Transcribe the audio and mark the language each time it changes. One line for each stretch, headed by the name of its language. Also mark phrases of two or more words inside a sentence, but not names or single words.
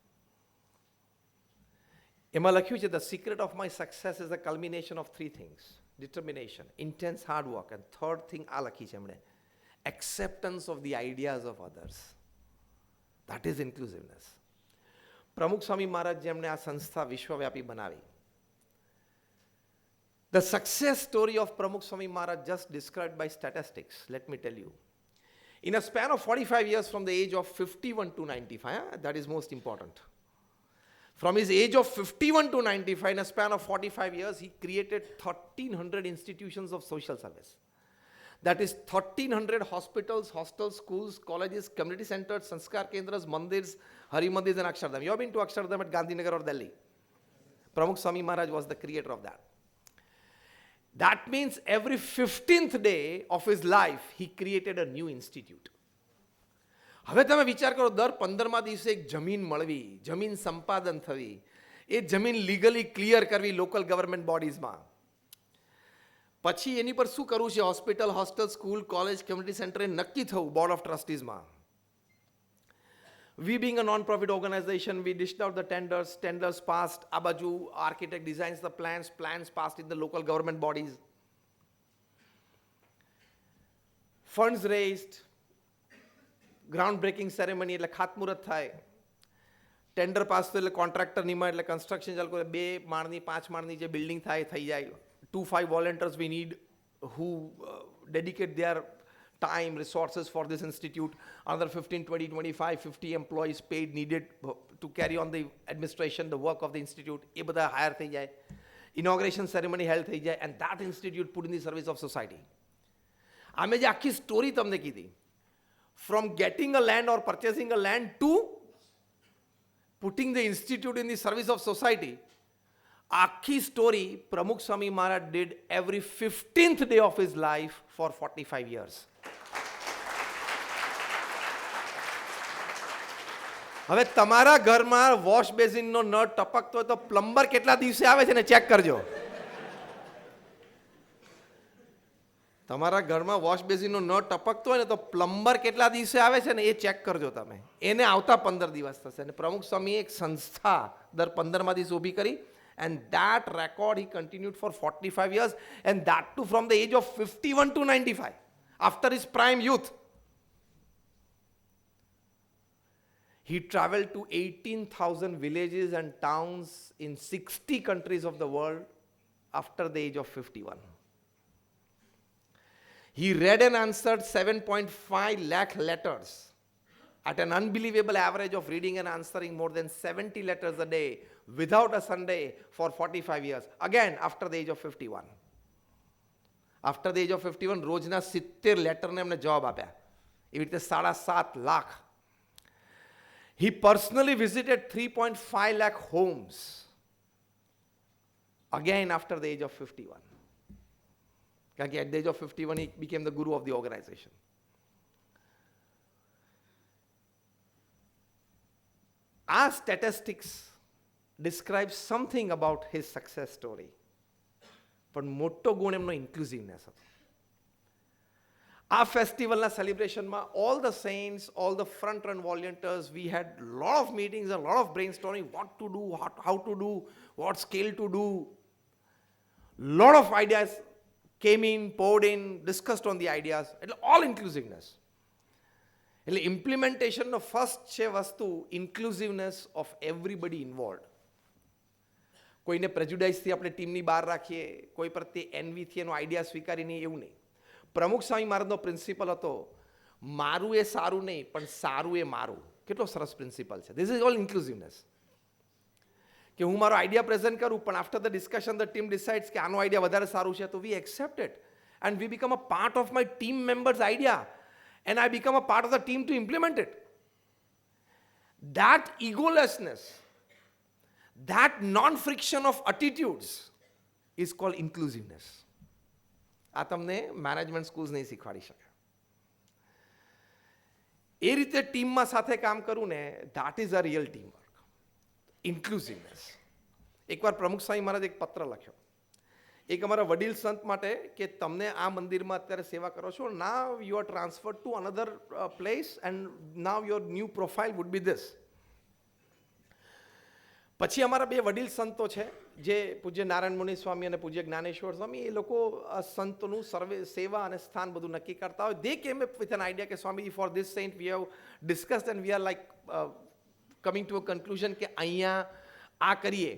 Gujarati: એમાં લખ્યું છે
English: the secret of my success is the culmination of 3 things: determination, intense hard work, and third thing
Gujarati: આ લખી છે એમણે,
English: acceptance of the ideas of others. That is inclusiveness.
Gujarati: પ્રમુખ સ્વામી મહારાજ જેમણે આ સંસ્થા વિશ્વવ્યાપી બનાવી,
English: the success story of Pramukh Swami Maharaj just described by statistics. let me tell you, in a span of 45 years from the age of 51 to 95, that is most important. From his age of 51 to 95, in a span of 45 years, he created 1,300 institutions of social service. That is 1,300 hospitals, hostels, schools, colleges, community centers, sanskar kendras, mandirs, hari mandirs and Akshardham. You have been to Akshardham at Gandhinagar or Delhi. Pramukh Swami Maharaj was the creator of that. That means every 15th day of his life, he created a new institute.
Gujarati: હવે તમે વિચાર કરો, દર 15મા દિવસે એક જમીન મળવી, જમીન સંપાદન થવી, એ જમીન
English: legally clear
Gujarati: કરવી
English: local government bodiesમાં,
Gujarati: પછી એની પર શું કરવું છે,
English: hospital, hostel, school, college, community center
Gujarati: એ નક્કી થવું
English: board of trusteesમાં. We being a non-profit organization, we dished out the tenders passed,
Gujarati: આ બાજુ
English: architect designs the plans passed in the local government bodies. Funds raised, ground breaking ceremony
Gujarati: એટલે ખાતમુહૂર્ત થાય,
English: tender pass
Gujarati: થયું એટલે કોન્ટ્રાક્ટર નિમાય એટલે કન્સ્ટ્રક્શન ચાલુ કરે, 2 માળની 5 માળની જે બિલ્ડિંગ થાય થઈ જાય.
English: 2-5 volunteers we need who dedicate their time, resources for this institute. Another 15, 20, 25, 50 employees paid needed to carry on the administration, the work of the institute.
Gujarati: એ બધા હાયર થઈ જાય,
English: inauguration ceremony held
Gujarati: થઈ જાય,
English: and that institute put in the service of society.
Gujarati: આમે જે આખી સ્ટોરી તમને કીધી,
English: from getting a land or purchasing a land to putting the institute in the service of society,
Gujarati: આખી સ્ટોરી પ્રમુખ સ્વામી મહારાજ
English: did every 15th day of his life for 45 years.
Gujarati: હવે તમારા ઘરમાં
English: wash basinનો
Gujarati: નળ ટપકતો હોય તો પ્લમ્બર કેટલા દિવસે આવે છે ને ચેક કરજો. તમારા ઘરમાં
English: wash basinનો
Gujarati: નળ ટપકતો હોય ને તો પ્લમ્બર કેટલા દિવસે આવે છે ને એ ચેક કરજો તમે. એને આવતા 15 દિવસ થશે. અને પ્રમુખ સ્વામીએ એક સંસ્થા દર 15મા દિવસે ઊભી કરી.
English: And that record he continued for 45 years, and that too from the age of 51 to 95, after his prime youth. He traveled to 18,000 villages and towns in 60 countries of the world after the age of 51. He read and answered 7.5 lakh letters at an unbelievable average of reading and answering more than 70 letters a day without a Sunday for 45 years. Again, after the age of 51. After the age of 51,
Gujarati: રોજના 70 લેટરને એમને જવાબ આપ્યા. એવી રીતે 7.5 લાખ.
English: He personally visited 3.5 lakh homes. Again, after the age of 51. At the age of 51, he became the guru of the organization. Our statistics describe something about his success story. But motto
Gujarati: ગુણ એમનો inclusiveness હતો.
English: Our festival celebration, all the saints, all the front run volunteers, we had a lot of meetings, a lot of brainstorming, what to do, how to do, what scale to do. Lot of ideas came in, poured in, discussed on the ideas, all inclusiveness. Implementation of first
Gujarati: છે વસ્તુ
English: inclusiveness of everybody involved.
Gujarati: કોઈને પ્રેજુડાઇસથી આપણે ટીમની બહાર રાખીએ, કોઈ પ્રત્યે એનવીથી એનો આઈડિયા સ્વીકારી નહીં, એવું નહીં. પ્રમુખ સ્વામી મહારાજનો પ્રિન્સિપલ હતો, મારું એ સારું નહીં પણ સારું એ મારું. કેટલો સરસ પ્રિન્સિપલ છે.
English: This is all inclusiveness.
Gujarati: કે હું મારો આઈડિયા પ્રેઝન્ટ કરું પણ
English: after the discussion the team decides
Gujarati: કે આનો આઈડિયા વધારે સારું છે, તો
English: we accept it and we become a part of my team members idea and I become a part of the team to implement it. That egolessness, that non-friction of attitudes is called inclusiveness.
Gujarati: આ તમને
English: management schools
Gujarati: નહીં શીખવાડી શકે. એ રીતે ટીમમાં સાથે કામ કરવું ને,
English: that is a real teamwork. Inclusiveness.
Gujarati: એકવાર પ્રમુખ સ્વામી મહારાજ એક પત્ર લખ્યો એક અમારા વડીલ સંત માટે કે તમને આ મંદિરમાં અત્યારે સેવા કરો છો,
English: now you are transferred to another place and now your new profile would be this.
Gujarati: પછી અમારા બે વડીલ સંતો છે જે પૂજ્ય નારાયણ મુનિ સ્વામી અને પૂજ્ય જ્ઞાનેશ્વર સ્વામી, એ લોકો સંતોનું સર્વે સેવા અને સ્થાન બધું નક્કી કરતા હોય.
English: they came up with an idea
Gujarati: કે સ્વામી,
English: for this saint we have discussed and we are like coming to a conclusion
Gujarati: કે અહીંયા આ કરીએ.